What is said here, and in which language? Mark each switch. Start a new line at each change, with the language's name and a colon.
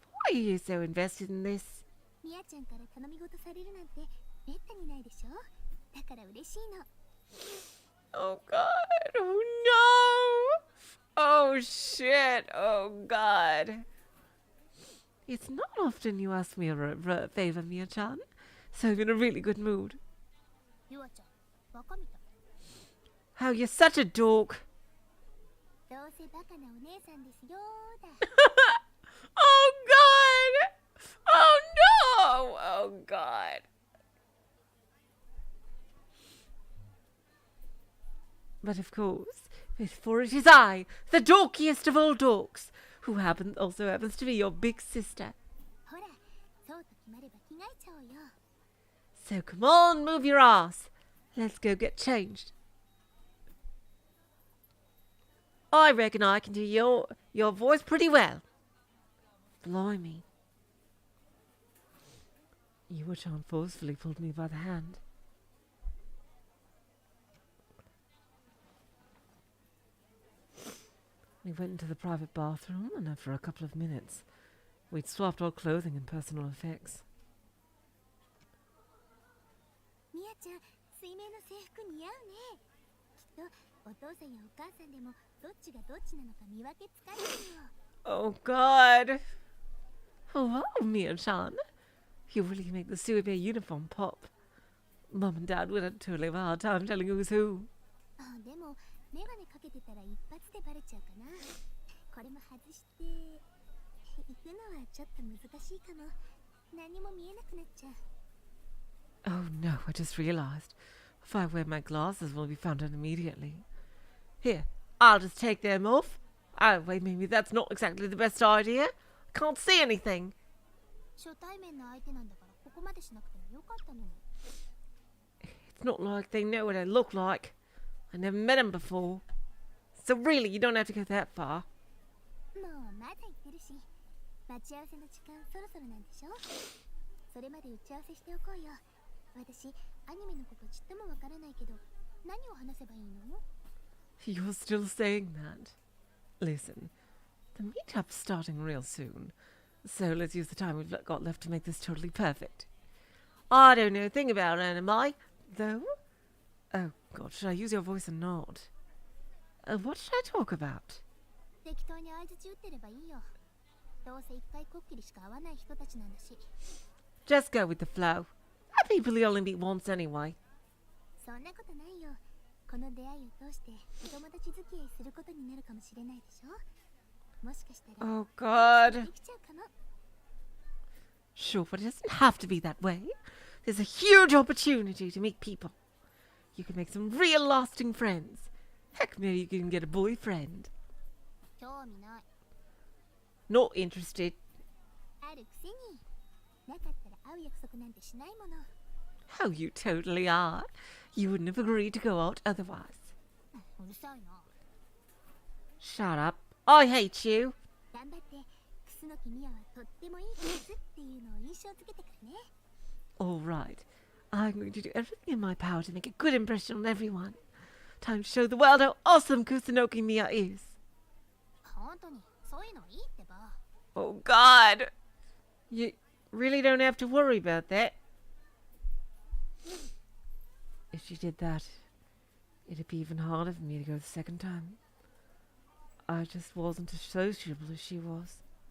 English: Why are you so invested in this?
Japanese: みやちゃんから頼み事されるなんてめったにないでしょだから嬉しいの
English: Oh god. Oh no. Oh shit. Oh god. It's not often you ask me a favor, Mia-chan. So I'm in a really good mood.
Japanese: ゆあちゃんバカみたい
English: Oh, you're such a dork.
Japanese: どうせバカなお姉さんですよだ
English: Oh god. Oh no. Oh god. But of course, for it is I, the dorkiest of all dorks, who also happens to be your big sister.
Japanese: ほらそうと決まれば着替えちゃおうよ
English: So come on, move your ass. Let's go get changed. I reckon I can do your voice pretty well. Blimey. Yua-chan forcefully pulled me by the hand. We went into the private bathroom, and after a couple of minutes, we'd swapped our clothing and personal effects.
Japanese: みやちゃん水面の制服似合うねきっとお父さんやお母さんでもどっちがどっちなのか見分けつかないよ
English: Oh god. Oh wow, Mia-chan. You really make the Suibe uniform pop. Mum and Dad would totally have a hard time telling who's who.
Japanese: あでもメガネかけてたら一発でバレちゃうかなこれも外して行くのはちょっと難しいかも何も見えなくなっちゃう
English: Oh no, I just realized. If I wear my glasses, we'll be found out immediately. Here, I'll just take them off. Oh, wait, maybe that's not exactly the best idea. I can't see anything.
Japanese: 初対面の相手なんだからここまでしなくてもよかったのに
English: It's not like they know what I look like. I never met them before. So really, you don't have to go that far.
Japanese: もうまだ言ってるし待ち合わせの時間そろそろなんでしょそれまで打ち合わせしておこうよ私アニメのことちっともわからないけど何を話せばいいの
English: You're still saying that? Listen, the meetup's starting real soon. So let's use the time we've got left to make this totally perfect. I don't know a thing about anime, though. Oh god, should I use your voice or not? What should I talk about?
Japanese: 適当に相槌打ってればいいよどうせ一回こっきりしか会わない人たちなんだし。
English: Just go with the flow. Are people you only meet once anyway?
Japanese: そんなことないよ。この出会いを通してお友達付き合いすることになるかもしれないでしょ。もしかしたら
English: Oh god.
Japanese: できちゃうかも。
English: Sure, but it doesn't have to be that way. There's a huge opportunity to meet people. You can make some real lasting friends. Heck, maybe you can get a boyfriend.
Japanese: 興味ない。
English: Not interested.
Japanese: あるくせに。なかったら会う約束なんてしないもの。
English: How you totally are. You wouldn't have agreed to go out otherwise.
Japanese: うるさいな。
English: Shut up. I hate you.
Japanese: 頑張って、楠木美也はとってもいい子ですっていうのを印象づけてくるね。
English: All right. I'm going to do everything in my power to make a good impression on everyone. Time to show the world how awesome Kusunoki Miya is.
Japanese: 本当に、そういうのいいってば。
English: Oh god. You really don't have to worry about that. If she did that, it'd be even harder for me to go the second time. I just wasn't as sociable as she was.